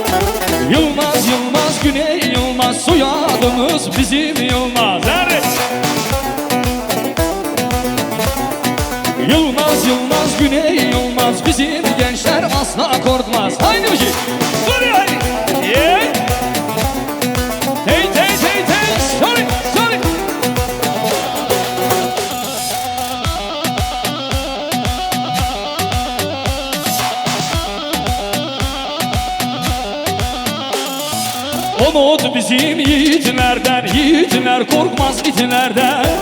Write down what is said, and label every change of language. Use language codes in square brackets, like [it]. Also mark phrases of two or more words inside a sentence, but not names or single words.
[tr] Yılmaz Yılmaz, Güney Yılmaz, soyadımız bizim Yılmaz. Evet. Yılmaz Yılmaz, Güney Yılmaz, bizim gençler asla korkmaz. Haydi bir şey. Dur ya. [en] Yeah. Hey hey hey hey. Sorry sorry. [tr] Umut bizim yiğitlerden, yiğitler korkmaz itlerden.